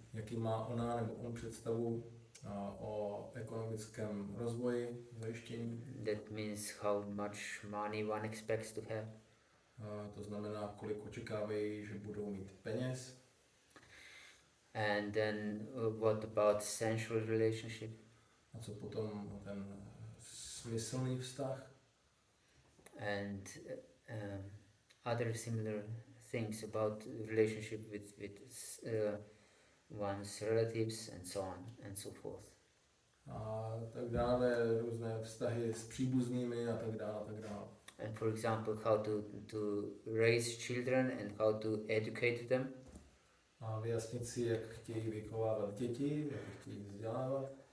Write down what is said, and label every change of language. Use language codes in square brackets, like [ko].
[cs] Jaký má ona nebo on představu o ekonomickém rozvoji, zajištění. [en] That means how much money one expects to have. [cs] To znamená, kolik očekávají, že budou mít peněz. [en] And then what about sensual relationship? [cs] A co potom ten smyslný vztah? [en] And other similar things about relationship with one's relatives and so on and so forth. [cs] A tak dále, různé vztahy s příbuznými a tak dále. [en] And for example, how to raise children and how to educate them. [cs] A vyjasnit si, jak chtějí vychovávat děti, jak chtějí vzdělávat.